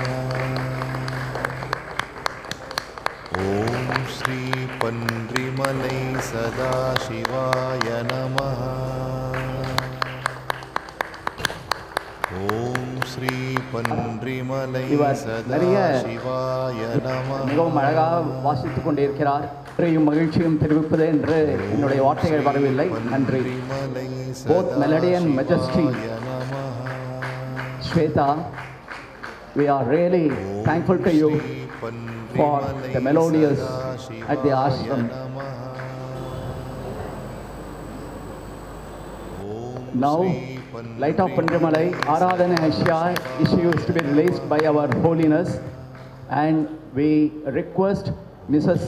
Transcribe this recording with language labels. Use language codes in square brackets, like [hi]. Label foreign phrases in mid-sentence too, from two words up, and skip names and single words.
[sa] ॐ श्री पन्रिमलै सदाशिवाय नमः। ॐ श्री पन्रिमलै सदाशिवाय नमः। [ta] மிகவும் அழகாக வாசித்துக் கொண்டிருக்கிறார். மகிழ்ச்சியும் தெரிவிப்பது என்று என்னுடைய வார்த்தைகள் வரவில்லை. நன்றி. [en] Both melody and majesty. Shweta, we are really thankful to you for the melodious at the ashram. Now, Light of Pandrimalai Aradhana Ashya issue is to be released by our holiness, and we request Mrs.